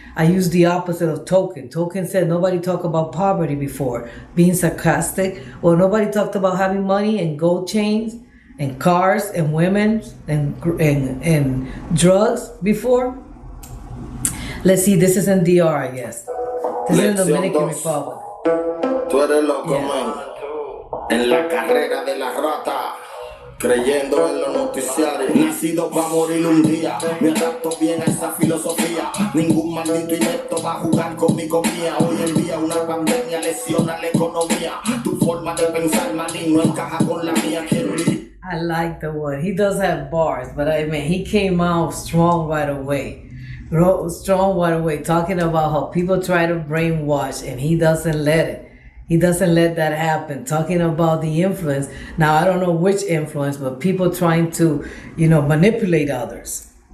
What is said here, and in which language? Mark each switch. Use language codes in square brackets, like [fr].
[en] I used the opposite of Token. Token said nobody talked about poverty before, being sarcastic. Well, nobody talked about having money and gold chains and cars and women and drugs before. Let's see, this is in DR, I guess. This is in the Dominican Republic. [es] Tú eres loco, man. En la carrera de la rata, creyendo en los noticiarios. Nacido para morir un día, me adapto bien a esa filosofía. Ningún maldito inepto va a jugar con mi comida. Hoy en día una pandemia lesiona la economía. Tu forma de pensar, manín, no encaja con la mía. Quiero ir. [en] I like the one. He does have bars, but he came out strong right away. Talking about how people try to brainwash and he doesn't let it. He doesn't let that happen. Talking about the influence. Now, I don't know which influence, but people trying to, manipulate others.